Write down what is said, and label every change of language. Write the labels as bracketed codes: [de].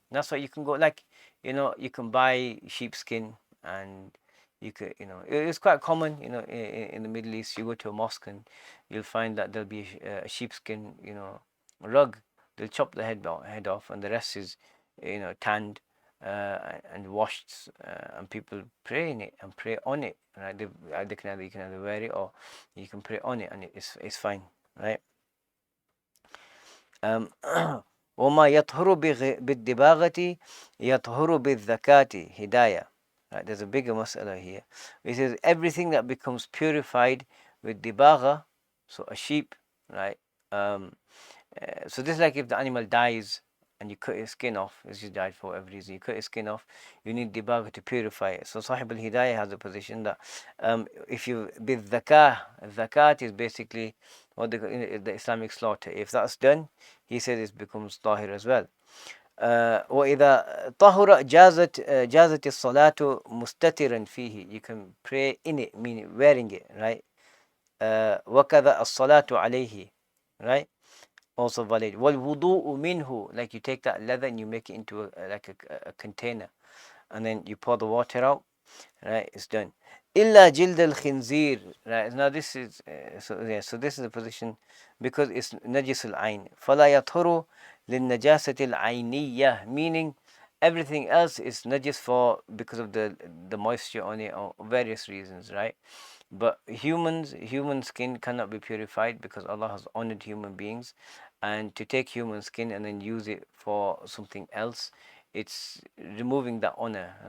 [en] That's why you can go, like, you can buy sheepskin, and you could, it's quite common, in the Middle East. You go to a mosque and you'll find that there'll be a sheepskin, rug. They'll chop the head off, and the rest is, tanned and washed, and people pray in it and pray on it, right? You can either wear it or you can pray on it, and it's fine, right? [ar] وما يطهر بالدباغة يطهر بالذكاة هداية. [en] Right, there's a bigger mas'ala here. It says everything that becomes purified with dibagha, so a sheep, right? So this is like if the animal dies and you cut his skin off, it's just died for whatever reason, you cut his skin off, you need dibagha to purify it. So Sahib al-Hidayah has a position that if you, zakat is basically what the Islamic slaughter. If that's done, he says it becomes tahir as well. [ar] وإذا طهر جازت الصلاة مستترا فيه. [en] You can pray in it, meaning wearing it, right? [ar] وكذا الصلاة عليه, right? [en] Also valid. [ar] والوضوء منه, [en] like you take that leather and you make it into a container, and then you pour the water out, right? It's done. [ar] إلا جلد الخنزير, right? [en] Now this is so this is the position, because it's najis al-ain. [ar] فلا يطهر للنجاسة العينية, [en] meaning everything else is najis because of the moisture on it, or various reasons, right? But human skin cannot be purified, because Allah has honored human beings, and to take human skin and then use it for something else, it's removing that honor.